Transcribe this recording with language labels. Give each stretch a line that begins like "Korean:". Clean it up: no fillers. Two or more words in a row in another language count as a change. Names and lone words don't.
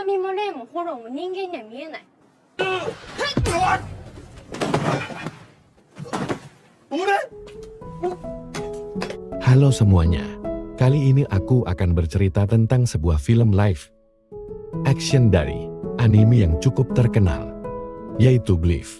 Japanese: の霊もホローも人間には見えない。
Indonesian: Halo semuanya, kali ini aku akan bercerita tentang sebuah film live action dari anime yang cukup terkenal, yaitu Glyph.